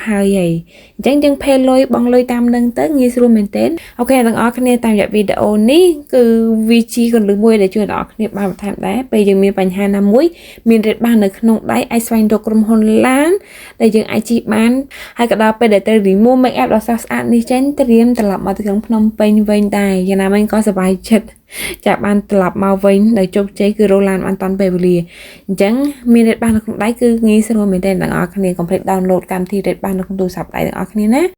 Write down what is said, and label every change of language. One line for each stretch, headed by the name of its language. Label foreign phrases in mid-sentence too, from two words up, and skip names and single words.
Khmer: ហើយអញ្ចឹងយើងផេលុយបងលុយតាមនឹងទៅងាយស្រួលមែនទែនអូខេទាំងអស់គ្នាតាមរយៈវីដេអូនេះគឺវាជាក លឹះមួយដែលជួយដល់អ្នកគ្នាបានបន្ថែមដែរពេលយើងមានបញ្ហាណាមួយមានរ៉េតបាននៅក្នុងដៃអាចស្វែងរកក្រុមហ៊ុនឡានដែលយើងអាចជិះបានហើយក៏ដល់ពេលដែលត្រូវ
English: remove make up
Khmer: ដ៏ស្រស់ស្អាតនេះចេញត្រៀមត្រឡប់មកទីក្រុងភ្នំពេញវិញដែរយ៉ាងណាមិញក៏សប្បាយចិត្តចាបានត្រឡប់មកវិញដោយជោគជ័យគឺរ៉ូឡានបានតាន់ពេលវេលាអញ្ចឹងមានរ៉េតបាននៅក្នុងដៃគឺងាយស្រួលមែនទែនទាំងអស់គ្នាកុំភ្លេច download កម្មវិធីរ៉េតបាននៅក្នុងទូរស័ព្ទដៃទាំងអស់គ្នាណា